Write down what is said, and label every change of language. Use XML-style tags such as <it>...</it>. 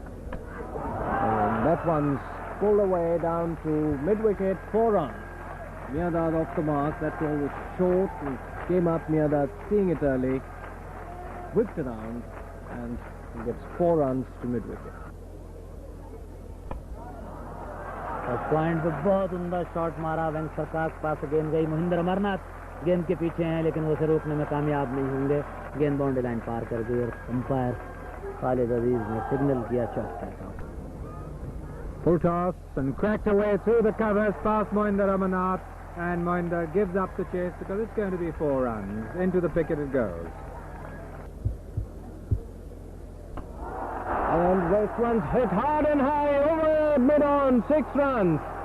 <en>And that one's pulled away down to mid-wicket, 4 runs. Miandad off the mark. That ball was short. He came up, Miandad seeing it early, whipped around, and he gets 4 runs to mid-wicket.</en> <hi>Client पे बहुत उम्दा shot मारा, वेंक सरकार के पास गेंद गई, मोहिंदर अमरनाथ गेंद के पीछे हैं लेकिन वो उसे रोकने में कामयाब नहीं होंगे, गेंद बाउंड्री लाइन पार कर गई और अंपायर खालिद अजीज ने सिग्नल किया चौक strike.</hi> <en>Full toss and cracked away through the covers past Mohinder Amarnath, and Mohinder gives up the chase because it's going to be 4 runs. Into the picket it goes. And this one's hit hard and high over mid-on, 6 runs.</en>